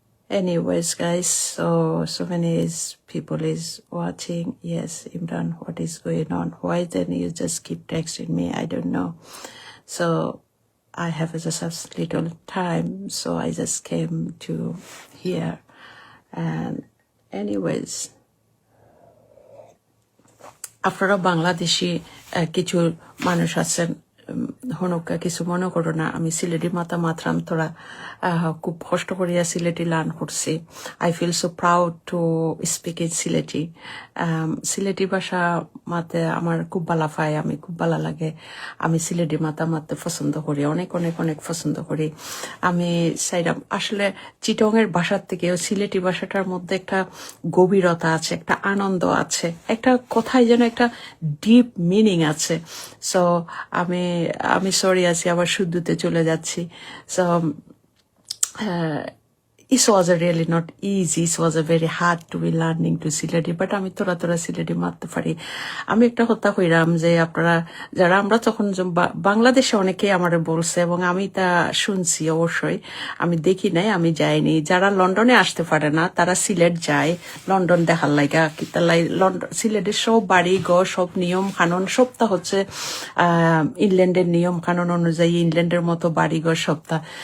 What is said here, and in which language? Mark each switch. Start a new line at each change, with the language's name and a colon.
English: Anyways, guys, so many people is watching. Yes, Imran, what is going on? Why then you just keep texting me? I don't know. So I have just a little time, so I just came to here.
Bangla: And anyways, আপনারা বাংলাদেশি কিছু মানুষ আছেন, হনুকা কিছু মনে করো না, আমি সিলেটি মাথা মাত্রাম তোরা খুব কষ্ট করিয়া সিলেটি লার্ন করছি।
English: I feel so proud to speak in Sylheti.
Bangla: Sylheti ভাষা মাতে আমার খুব ভালো পায়, আমি খুব ভালো লাগে। আমি সিলেটি মাথা মারতে পছন্দ করি, অনেক অনেক অনেক পছন্দ করি। আমি চাইলাম আসলে চিটংয়ের ভাষার থেকেও সিলেটি ভাষাটার মধ্যে একটা গভীরতা আছে, একটা আনন্দ আছে, একটা কথায় যেন একটা ডিপ মিনিং আছে। সো আমি সরি আছি, আবার শুদ্ধতে চলে যাচ্ছি।
English: So it was really not easy. It was very hard to be learning to Sileti, but
Bangla: আমি তোরা সিলেটি মারতে পারি। আমি একটা কথা কইরাম যে আপনারা যারা আমরা তখন বাংলাদেশে অনেকেই আমার বলছে এবং আমি তা শুনছি, অবশ্যই আমি দেখি নাই, আমি যাইনি। যারা লন্ডনে আসতে পারে না তারা সিলেট যায় লন্ডন দেখার লাইগা, কিতালাই লন্ডন সিলেটের সব বাড়ি ঘর সব নিয়ম কানুন সবটা হচ্ছে ইংল্যান্ডের নিয়ম কানুন অনুযায়ী, ইংল্যান্ডের মতো বাড়ি ঘর সবটা।